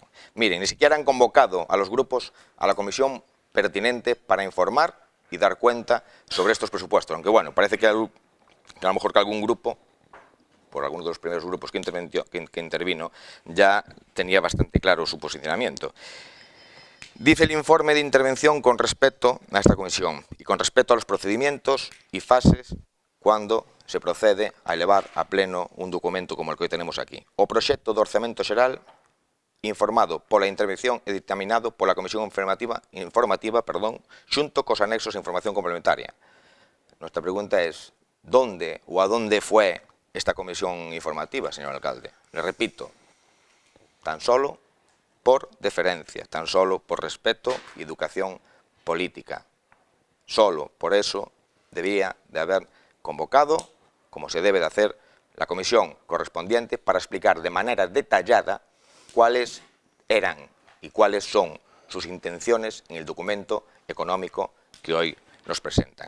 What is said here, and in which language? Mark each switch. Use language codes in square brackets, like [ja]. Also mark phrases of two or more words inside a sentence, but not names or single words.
[es] Miren, ni siquiera han convocado a los grupos a la comisión pertinente para informar y dar cuenta sobre estos presupuestos, aunque bueno, parece que a lo mejor que algún grupo, por algunos de los primeros grupos que intervino, ya tenía bastante claro su posicionamiento. Dice el informe de intervención con respecto a esta comisión y con respecto a los procedimientos y fases cuando se procede a elevar a pleno un documento como el que hoy tenemos aquí. [gl] O proxecto de orzamento xeral informado pola intervención e dictaminado pola Comisión Informativa, xunto cos anexos de información complementaria. [es] Nuestra pregunta es, ¿dónde o a dónde fue esta comisión informativa, señor alcalde? Le repito, tan solo por deferencia, tan solo por respeto y educación política. Solo por eso debía de haber convocado, como se debe de hacer, la comisión correspondiente para explicar de manera detallada cuáles eran y cuáles son sus intenciones en el documento económico que hoy nos presentan.